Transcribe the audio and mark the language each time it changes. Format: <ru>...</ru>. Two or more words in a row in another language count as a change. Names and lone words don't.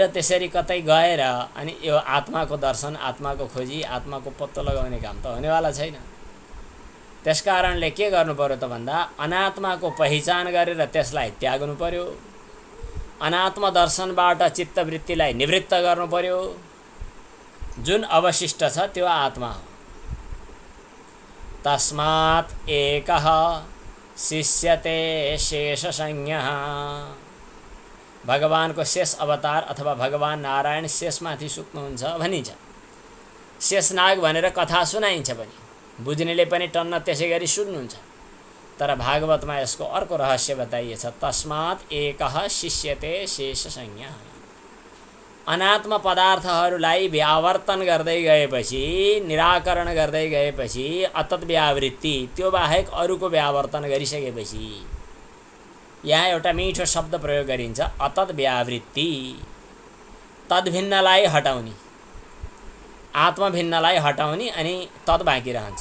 <ne>त्यसरी कतै गएर अनि यो आत्माको दर्शन, आत्माको खोजी, आत्माको पत्तो लगाउने काम त हुनेवाला छैन। त्यसकारणले के गर्नु पर्यो त भन्दा अनात्माको पहिचान गरेर त्यसलाई त्याग्नु पर्यो। अनात्म दर्शनबाट चित्तवृत्तिलाई निवृत्त गर्नु पर्यो। जुन अवशिष्ट छ त्यो आत्मा हो।</ne> <sa>तस्मात् एकः शिष्यते शेषसंज्ञः।</sa> <ne>भगवानको शेष अवतार अथवा भगवान नारायण शेषमाथि सुत्नुहुन्छ भनिन्छ। शेषनाग भनेर कथा सुनाइन्छ पनि, बुझ्नेले पनि टन्न त्यसै गरी सुन्नुहुन्छ। तर भागवतमा यसको अर्को रहस्य बताइएछ।</ne> <sa>तस्मात् एकः शिष्यते शेषसंज्ञः।</sa> <ne>अनात्म पदार्थहरूलाई व्यावर्तन गर्दै गएपछि, निराकरण गर्दै गएपछि,</ne> <sa>अतत व्यावृत्ति,</sa> <ne>त्यो बाहेक अरूको व्यावर्तन गरिसकेपछि यहाँ एउटा मिठो शब्द प्रयोग गरिन्छ,</ne> <sa>अतत व्यावृत्ति।</sa> <ne>तद्भिन्नलाई हटाउने, आत्मभिन्नलाई हटाउने अनि तद बाँकी रहन्छ।</ne>